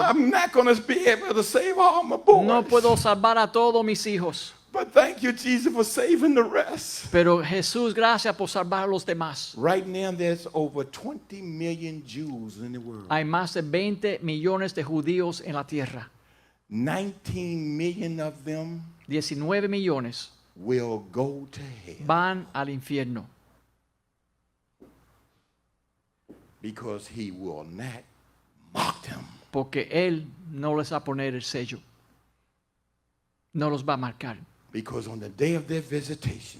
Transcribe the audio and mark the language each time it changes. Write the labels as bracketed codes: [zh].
[en] I'm not going to be able to save all my boys. [es] No puedo salvar a todos mis hijos. [en] But thank you, Jesus, for saving the rest. [es] Pero Jesús, gracias por salvar a los demás. [en] Right now, there's over 20 million Jews in the world. [es] Hay más de 20 millones de judíos en la tierra. [en] 19 million of them [es] 19 millones [en] will go to hell [es] van al infierno [en] because he will not mock them. [es] porque Él no les va a poner el sello. No los va a marcar. [en] Because on the day of their visitation,